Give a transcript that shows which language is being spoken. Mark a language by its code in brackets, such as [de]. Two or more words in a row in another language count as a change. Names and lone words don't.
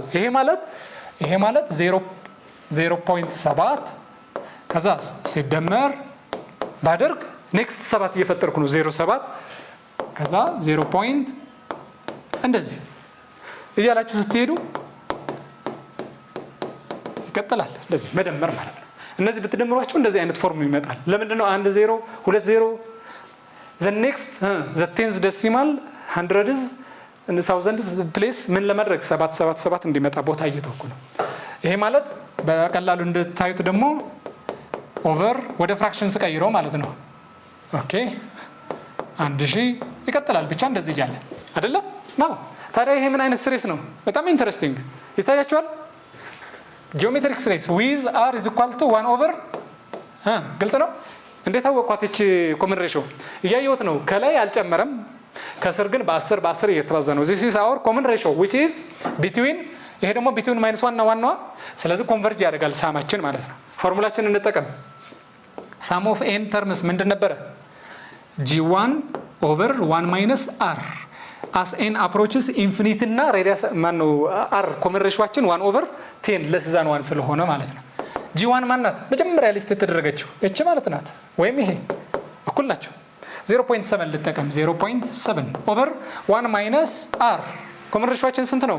[am] ይሄ ማለት 0.7 ከዛ ሲደመር ባደርግ ኔክስት 7 እየፈጠርኩ ነው 0.7 ከዛ 0. እንደዚህ እያላችሁ ስትሄዱ ይቀጥላል። እንደዚህ መደመር ማለት ነው። እነዚህ ብትደምሯቸው እንደዚህ አይነት ፎርም ይመጣል። ለምንድን ነው 1 0 2 0 [en] the next the tens decimal hundreds and thousands place [am] ምን ለማድረግ 777 እንዲመጣ ቦታ እየተወኩ ነው። ይሄ ማለት በቀላሉ እንድታዩት ደግሞ ኦቨር ወደ ፍራክሽን ስቀይረው ማለት ነው። ኦኬ 1000 ይቀጥላል ብቻ እንደዚህ እያለ አይደለ ነው። ታዲያ ይሄ ምን አይነት ሲሪስ ነው? በጣም ኢንተረስቲንግ ይታያችኋል። [en] geometric series with r is equal to 1 over [am] ግልጽ ነው። እንዴት አወቅኳት? እቺ [en] common ratio [am] እያየሁት ነው። ከላይ አልጨመረም፣ ከስር ግን በ10 እየተባዛ ነው። [en] this is our common ratio which is between [am] ይሄ ደግሞ between -1 እና 1 ነው። ስለዚህ ኮንቨርጅ ያደርጋል ሳማችን ማለት ነው። ፎርሙላችንን እንጠቀም። [en] sum of n terms [am] ምንድን ነበረ? [en] g1 over 1 minus r as n approaches infinite [am] እና ሬዲየስ ማን ነው [en] r ኮመን ሬሾአችን 1 over 10 less than 1 [am] ስለሆነ ማለት ነው። [en] g1 [am] ማን ናት? መጀመሪያ ሊስት የተደረገችው እቺ ማለት ናት። ወይም ይሄ እኩል ናቸው። 0.7 ልጠቀም 0.7 [en] over 1 minus r [am] ኮመን ሬሾአችን ስንት ነው?